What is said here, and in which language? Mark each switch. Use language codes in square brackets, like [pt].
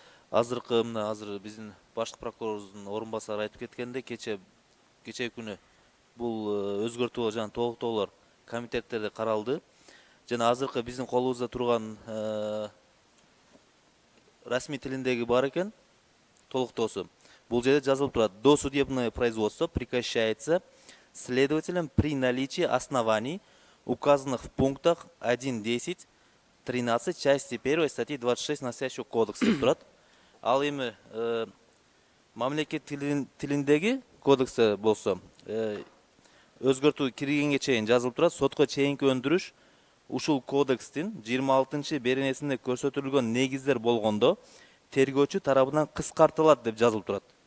[ky] Азыр биздин башкы прокурорубуздун орун басары айтып кеткенде, кече күнү бул өзгөртүү жана толуктоолор комитеттерде каралды. Жана азыркы биздин колубузда турган расмий тилиндеги бар экен, толуктоосу. [ru] Бул жерде жазылып турат: досудебное производство прекращается следователем при наличии оснований, указанных в пунктах 1.10.13 части 1 статьи 26 настоящего кодекса [ky] деп турат. Ал эми мамлекет тилиндеги кодексте болсо өзгөртүү киргенге чейин жазылып турат: сотко чейинки өндүрүш ушул кодекстин 26 беренесинде көрсөтүлгөн негиздер болгондо тергөөчү тарабынан кыскартылат деп жазылып турат.